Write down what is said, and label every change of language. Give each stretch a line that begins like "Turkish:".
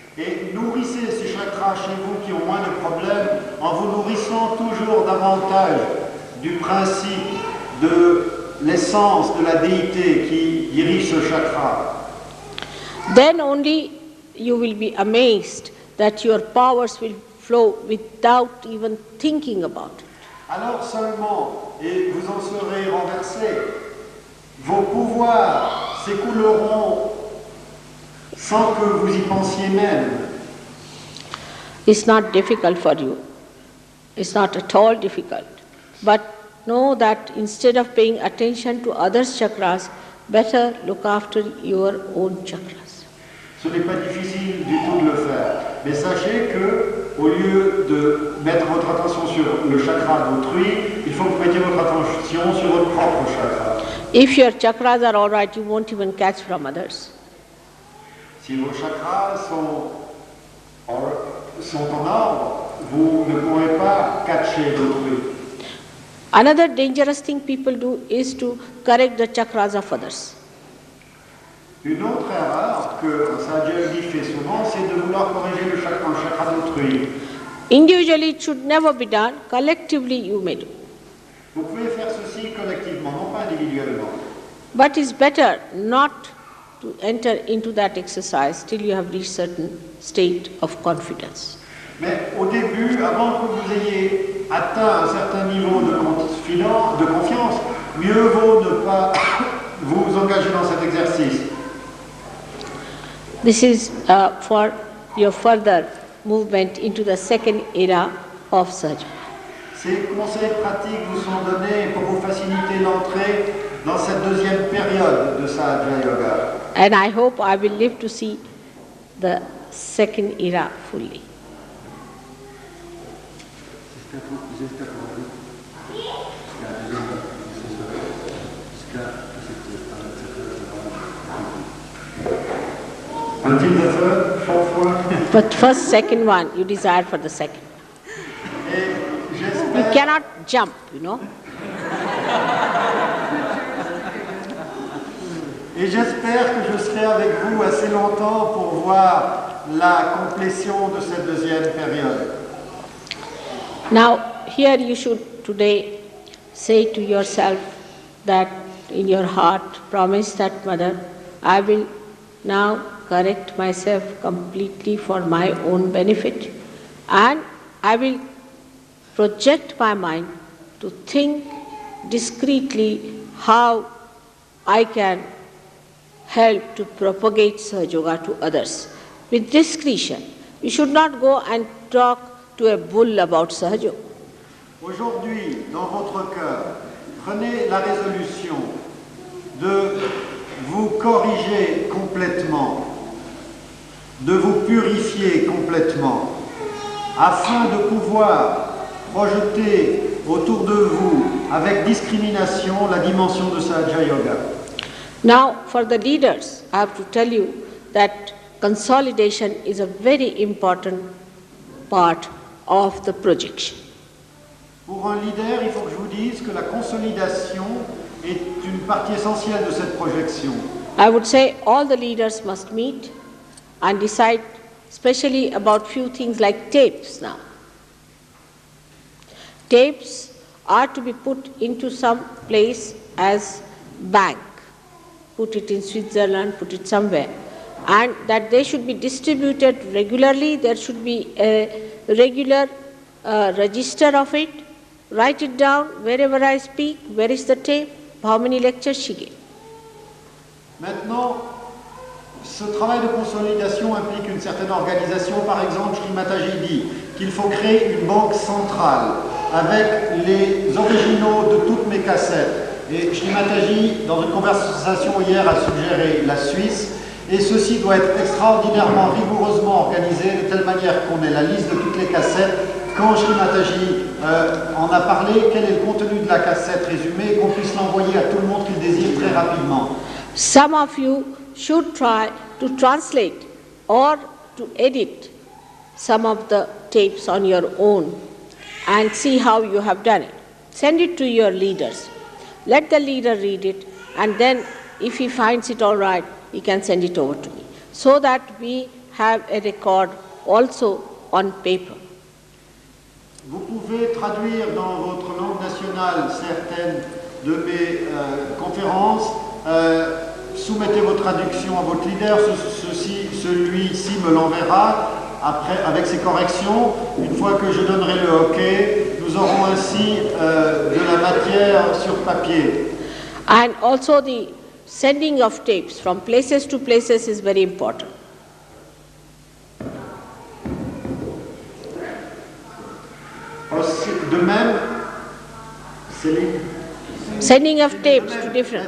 French: Et nourrissez ces chakras chez vous qui ont moins de problèmes en vous nourrissant toujours davantage du principe de l'essence de la déité qui dirige ce chakra.
English: Then only you will be amazed that your powers will flow without even thinking about it.
French: Alors seulement, et vous en serez renversés, vos pouvoirs s'écouleront sans que vous y pensiez même.
English: It's not difficult for you. It's not at all difficult. But know that instead of paying attention to others' chakras, better look after your own chakras.
French: Ce n'est pas difficile du tout de le faire. Mais sachez que, au lieu de mettre votre attention sur le chakra d'autrui, il faut que vous mettiez votre attention sur votre propre chakra.
English: If your chakras are all right, you won't even catch from others.
French: Si vos chakras sont en ordre, vous ne pourrez pas catcher d'autrui.
English: Another dangerous thing people do is to correct the chakras of others.
French: Une autre erreur que Sahaja Yoga fait souvent, c'est de vouloir corriger le chakra d'autrui.
English: Individually, it should never be done. Collectively, you may do.
French: Vous pouvez faire ceci collectivement, non pas individuellement.
English: But it's better not to enter into that exercise till you have reached certain state of confidence.
French: Mais au début, avant que vous ayez atteint un certain niveau de confiance, mieux vaut ne pas vous engager dans cet exercice.
English: This is for your further movement into the second era of Sahaja.
French: Ces conseils pratiques vous sont donnés pour vous faciliter l'entrée dans cette deuxième période de Sahaja Yoga.
English: And I hope I will live to see the second era fully. Until the third, fourth one. But first, second one, you desire for the second.
French: Et
English: You
French: j'espère,
English: cannot jump, you know.
French: et j'espère que je serai avec vous assez longtemps pour voir la complétion de cette deuxième période.
English: Now, here you should today say to yourself that in your heart, promise that, Mother, I will now correct myself completely for my own benefit, and I will project my mind to think discreetly how I can help to propagate Sahaja Yoga to others. With discretion. You should not go and talk to a bull about Sahaja Yoga.
French: Aujourd'hui, dans votre cœur, prenez la résolution de vous corriger complètement, de vous purifier complètement, afin de pouvoir projeter autour de vous, avec discrimination, la dimension de Sahaja Yoga.
English: Now, for the leaders, I have to tell you that consolidation is a very important part of the projection.
French: Pour un leader, il faut que je vous dise que la consolidation est une partie essentielle de cette projection.
English: I would say all the leaders must meet and decide especially about few things like tapes now. Tapes are to be put into some place as bank. Put it in Switzerland, put it somewhere. And that they should be distributed regularly. There should be a regular register of it. Write it down wherever I speak, where is the tape, how many lectures she gave.
French: Maintenant, ce travail de consolidation implique une certaine organisation. Par exemple, Shri Mataji dit qu'il faut créer une banque centrale avec les originaux de toutes mes cassettes. Et Shri Mataji, dans une conversation hier, a suggéré la Suisse. Et ceci doit être extraordinairement rigoureusement organisé de telle manière qu'on ait la liste de toutes les cassettes. Quand Shri Mataji en a parlé, quel est le contenu de la cassette résumée, qu'on puisse l'envoyer à tout le monde qui le désire très rapidement.
English: Some of you should try to translate or to edit some of the tapes on your own and see how you have done it. Send it to your leaders. Let the leader read it, and then if he finds it all right, he can send it over to me, so that we have a record also on paper.
French: Vous pouvez traduire dans votre langue nationale certaines de mes conférences. Soumettez vos traductions à votre leader. Celui-ci me l'enverra après avec ses corrections. Une fois que je donnerai le OK, nous aurons ainsi de la matière sur papier.
English: And also the sending of tapes from places to places is very important.
French: De même, Céline,
English: sending of tapes to different.